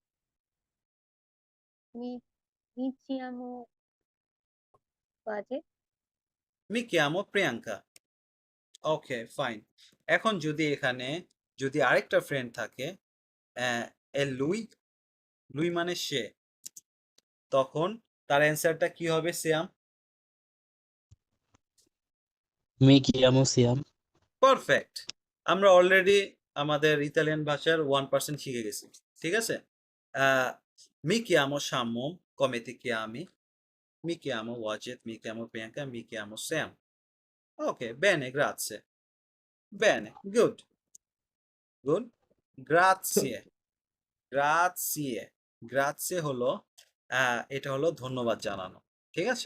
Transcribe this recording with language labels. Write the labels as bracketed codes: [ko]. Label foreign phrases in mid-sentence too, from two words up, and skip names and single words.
[it] mi mi chiamo বাজে। mi chiamo প্রিয়াঙ্কা। [en] okay, fine. [bn] এখন যদি এখানে যদি আরেকটা ফ্রেন্ড থাকে, এ লুই, লুই মানে সে, তখন তার অ্যান্সারটা কি হবে সিয়াম? [it] Mi chiamo Siam. [bn] পারফেক্ট। আমরা অলরেডি আমাদের ইতালিয়ান ভাষার 1% শিখে গেছি, ঠিক আছে? [it] মি chiamo Shammo, come ti chiami? Mi chiamo Wajid, mi chiamo Priyanka, mi chiamo Sam. Ok, bene, grazie. Bene, [en] good, good. [it] Grazie, grazie, grazie [bn] হলো এটা হলো ধন্যবাদ জানানো, ঠিক আছে?